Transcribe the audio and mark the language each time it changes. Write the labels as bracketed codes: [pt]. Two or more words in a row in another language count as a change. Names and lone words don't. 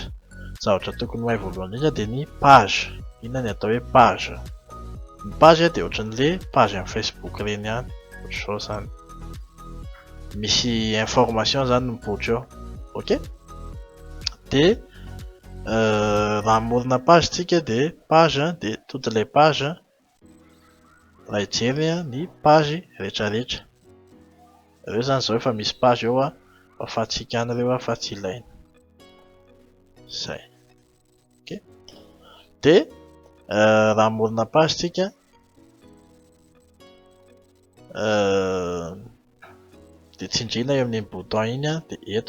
[mg] Zavatra tokony ho hay voalohany indrindra de ny page. Inona ny atao hoe page? Ny page de ohatran'le page amin'ny Facebook reny ihany. Ohatr'izao zany. Misy information zany mipoitra eo. Ok? De raha morina page tsika de [fr] page de toutes les pages. [mg] Raha hijery ny page rehetrarehetra. Ireo zany zao efa misy page eo a, afahantsika an'ireo fa tsy ilaina. Zay. Ok? De raha morina page tsika de tsindrina eo amin'ny bouton iny a, de eto.